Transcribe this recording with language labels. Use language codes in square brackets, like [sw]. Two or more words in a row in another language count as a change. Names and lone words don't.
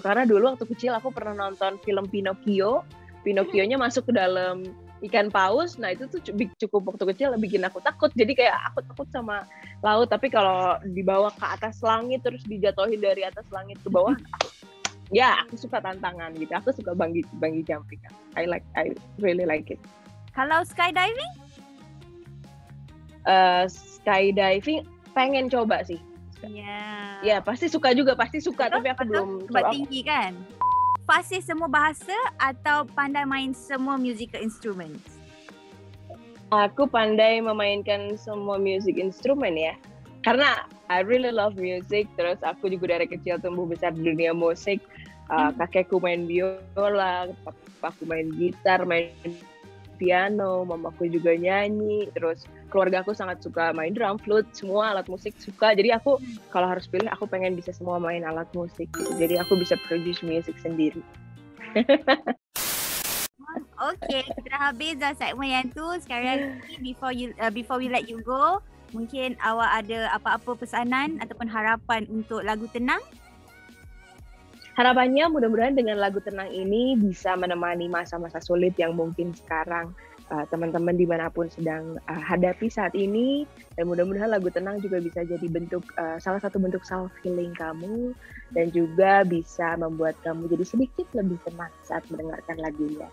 [id] Karena dulu waktu kecil aku pernah nonton film Pinocchio-nya masuk ke dalam ikan paus. Nah itu tuh cukup waktu kecil bikin aku takut. Jadi kayak aku takut sama laut. Tapi kalau dibawa ke atas langit terus dijatuhin dari atas langit ke bawah, aku suka tantangan gitu. Aku suka [en] bungee jumping. I really like it. [id] Kalau skydiving? skydiving pengen coba sih. Ya pasti suka juga, tapi aku belum sebab tinggi kan. [ms] Fasih semua bahasa atau pandai main semua [en] musical instruments? [id] Aku pandai memainkan semua [en] music instrument [id] ya. Karena [en] I really love music, [id] terus aku juga dari kecil tumbuh besar di dunia musik. Kakekku main biola, papaku main gitar, main piano, mamaku juga nyanyi, terus keluarga aku sangat suka main drum, flute, semua alat musik suka. Jadi aku kalau harus pilih, aku pengen bisa semua main alat musik gitu. Jadi aku bisa [en] produce music [id] sendiri. [ms] Okay, kita dah habis dah segmen yang tu. [en] Sekarang before we let you go, [ms] mungkin awak ada apa-apa pesanan ataupun harapan untuk lagu Tenang? [id] Harapannya mudah-mudahan dengan lagu Tenang ini bisa menemani masa-masa sulit yang mungkin sekarang teman-teman dimanapun sedang hadapi saat ini, dan mudah-mudahan lagu Tenang juga bisa jadi salah satu bentuk [en] self healing [id] kamu, dan juga bisa membuat kamu jadi sedikit lebih tenang saat mendengarkan lagunya.